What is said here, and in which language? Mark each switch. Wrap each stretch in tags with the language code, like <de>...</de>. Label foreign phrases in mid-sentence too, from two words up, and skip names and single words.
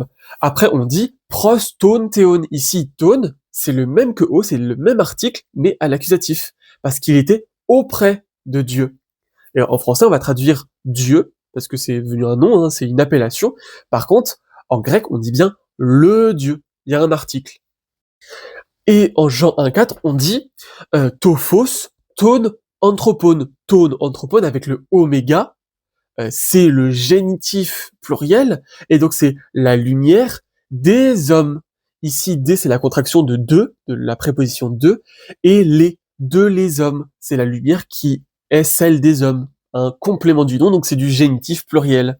<fr>Après on dit</fr> <el>πρὸς τὸν θεόν.</el> <fr>Ici tone, c'est le même que o, c'est le même article, mais à l'accusatif, parce qu'il était auprès de Dieu. Et en français on va traduire Dieu, parce que c'est devenu un nom, c'est une appellation. Par contre, en grec on dit bien le Dieu, il y a un article. Et en Jean 1.4, on dit</fr> <el>τὸ φῶς τῶν ἀνθρώπων. τῶν ἀνθρώπων</el> <fr>avec le oméga, c'est le génitif pluriel, et donc c'est la lumière des hommes. Ici, des, c'est la contraction de deux, de la préposition de, et les, de les hommes. C'est la lumière qui est celle des hommes. Un complément du nom, donc c'est du génitif pluriel.</fr>